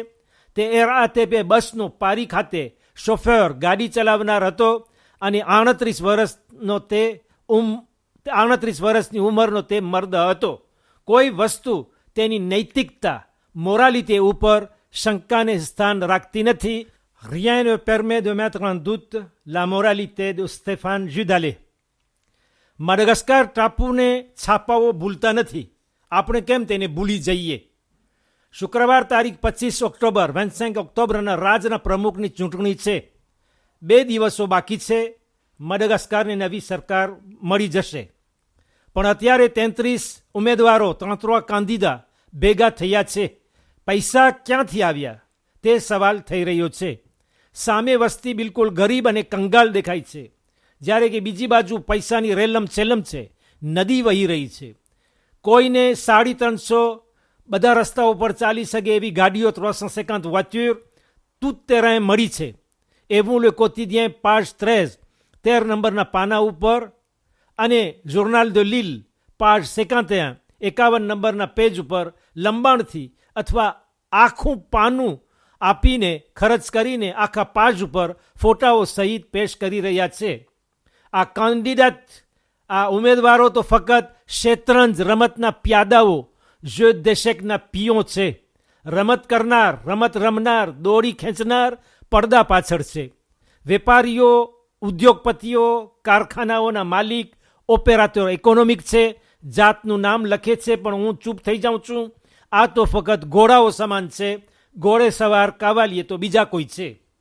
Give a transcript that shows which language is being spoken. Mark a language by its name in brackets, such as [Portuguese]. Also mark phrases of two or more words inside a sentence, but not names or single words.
[Gujarati] તે RATP બસનો પારી ખાતે શોફર ગાડી ચલાવનાર હતો અને 38 વર્ષની ઉંમરનો તે મર્દ હતો. કોઈ વસ્તુ તેની નૈતિકતા, મોરાલિટી ઉપર શંકાને સ્થાન રાખતી નથી. [French] Rien ne permet de mettre en doute la moralité de Stéphane Judalé. [Gujarati] માડાગાસ્કાર ટાપુને છાપાઓ ભૂલતા નથી. આપણે કેમ તેને ભૂલી જઈએ? શુક્રવાર તારીખ 25 ઓક્ટોબર 25 ઓક્ટોબરના રાજના પ્રમુખની ચૂંટણી છે. 2 દિવસો બાકી છે. માડાગાસ્કારને નવી સરકાર મળી જશે. પણ અત્યારે 33 ઉમેદવારો 33 કાંદીદા ભેગા થયા છે. પૈસા ક્યાંથી આવ્યા તે સવાલ થઈ રહ્યો છે. સામે વસ્તી બિલકુલ ગરીબ અને કંગાલ દેખાય છે, જ્યારે કે બીજી બાજુ પૈસાની રેલમ છેલમ છે. નદી વહી રહી છે. કોઈને 350 બધા રસ્તાઓ પર ચાલી શકે એવી ગાડીઓ 350 [French] voitures tout terrain [Gujarati] મળી છે. એવું Le Quotidien page 13 નંબરના પાના ઉપર અને Journal de Lille page 51 નંબરના પેજ ઉપર લંબાણથી અથવા આખું પાનું આપીને ખર્ચ કરીને આખા પાજ ઉપર ફોટાઓ સહિત પેશ કરી રહ્યા છે. આ કેન્ડિડેટ, આ ઉમેદવારો તો ફક્ત શેતરંજ રમતના પ્યાદાઓ, [French] jeu d'échecs [Gujarati] ના પિયો છે. રમત કરનાર, રમત રમનાર, દોડી ખેંચનાર પડદા પાછળ છે. વેપારીઓ, ઉદ્યોગપતિઓ, કારખાનાઓના માલિક, [French] opérateur économique [Gujarati] છે. જાતનું નામ લખે છે પણ હું ચૂપ થઈ જાઉં છું. આ તો ફક્ત ઘોડાઓ સમાન છે. ઘોડે સવાર કાવાલીએ તો બીજા કોઈ છે.